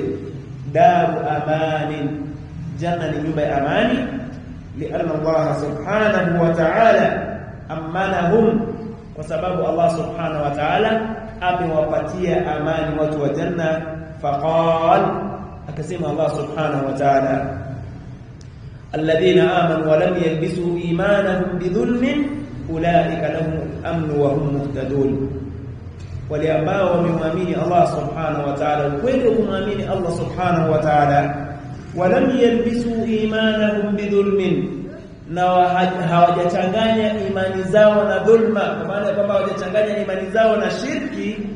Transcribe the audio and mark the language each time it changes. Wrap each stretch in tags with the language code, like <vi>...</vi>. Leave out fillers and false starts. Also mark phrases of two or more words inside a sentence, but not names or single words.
<ar>دار أمان,</ar> <sw>janna ni nyumba ya amani.</sw> <ar>لأن الله سبحانه وتعالى آمنهم,</ar> <sw>kwa sababu</sw> <ar>الله سبحانه وتعالى</ar> <sw>amewapatia amani watu wa janna.</sw> <ar>Faqal, akasema الله سبحانه وتعالى الذين آمنوا ولم يلبسوا إيمانهم بظلم أولئك لهم الأمن وهم مهتدون,</ar> <sw>wale ambao wamemwamini</sw> <ar>الله سبحانه وتعالى,</ar> <sw>kweli kumwamini</sw> <ar>الله سبحانه وتعالى, ولم يلبسوا إيمانهم بظلم,</ar> <sw>na hawajachanganya imani zao na dhulma, kwa maana kwamba hawajachanganya imani zao na shirki.</sw>